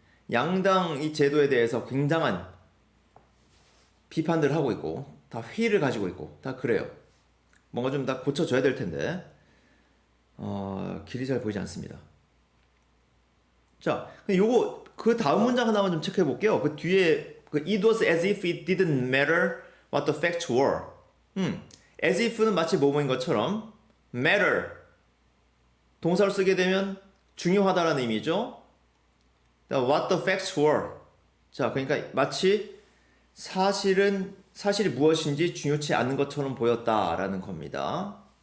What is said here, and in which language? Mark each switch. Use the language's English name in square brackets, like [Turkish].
[Korean] 양당 이 제도에 대해서 굉장한 비판들을 하고 있고 다 회의를 가지고 있고 다 그래요. 뭔가 좀 다 고쳐줘야 될 텐데 길이 잘 보이지 않습니다. 자, 요거 그 다음 문장 하나만 좀 체크해 볼게요. 그 뒤에 그 [English] it was as if it didn't matter what the facts were. [Korean] as if는 마치 뭐뭐인 것처럼 matter 동사를 쓰게 되면 중요하다라는 의미죠. [English] what the facts were. [Korean] 자, 그러니까 마치 사실이 무엇인지 중요치 않은 것처럼 보였다라는 겁니다.